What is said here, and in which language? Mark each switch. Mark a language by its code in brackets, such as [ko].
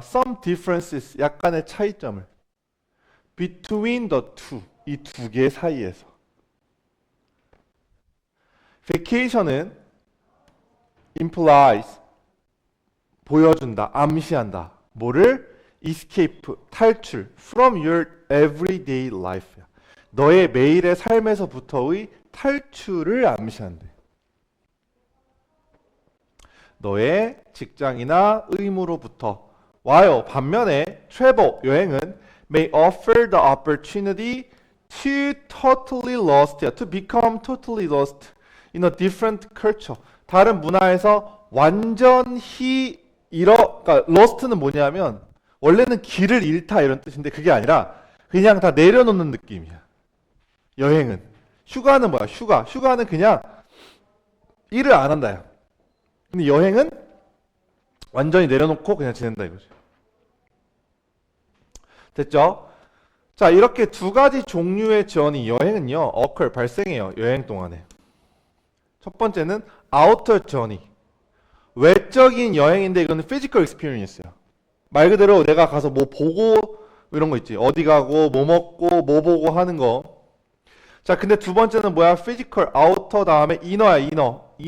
[en] Some differences [ko] 약간의 차이점을 [en] between the two [ko] 이 두 개 사이에서. vacation은 implies 보여준다, 암시한다. 뭐를? [en] escape [ko] 탈출 [en] from your everyday life. [ko] 너의 매일의 삶에서부터의 탈출을 암시한대. 너의 직장이나 의무로부터. [en] while [ko] 반면에 [en] travel [ko] 여행은 [en] may offer the opportunity to totally lost, to become totally lost in a different culture. [ko] 다른 문화에서 완전히 그러니까 lost는 뭐냐면 원래는 길을 잃다 이런 뜻인데 그게 아니라 그냥 다 내려놓는 느낌이야. 여행은. 휴가는 뭐야? 휴가는 그냥 일을 안 한다요. 근데 여행은 완전히 내려놓고 그냥 지낸다 이거지. 됐죠? 자, 이렇게 두 가지 종류의 journey, 여행은요, occur, 발생해요. 여행 동안에. 첫 번째는 outer journey. 외적인 여행인데 이거는 physical experience야. 말 그대로 내가 가서 뭐 보고 이런 거 있지. 어디 가고 뭐 먹고 뭐 보고 하는 거. 자, 근데 두 번째는 뭐야? physical, outer 다음에 inner야, inner.